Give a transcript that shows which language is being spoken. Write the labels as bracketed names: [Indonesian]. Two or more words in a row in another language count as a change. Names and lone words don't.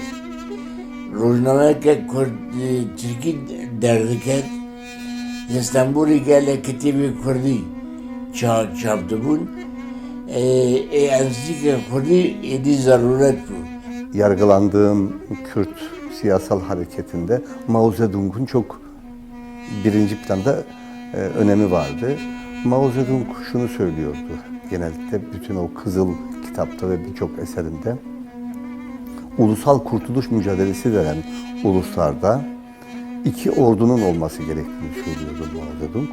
[Kurdish] Rojnameke Tirkî derdiket. İstanbul'u gelek kitêbê Kurdî çap dibûn. Enstitûya Kurdî êdî zaruret bû. [Turkish] Yargılandığım Kürt siyasal hareketinde Mao Zedong'un çok birinci planda önemi vardı. Mao Zedong şunu söylüyordu genellikle bütün o Kızıl kitapta ve birçok eserinde. Ulusal kurtuluş mücadelesi veren uluslarda iki ordunun olması gerektiğini söylüyordu Mao Zedong.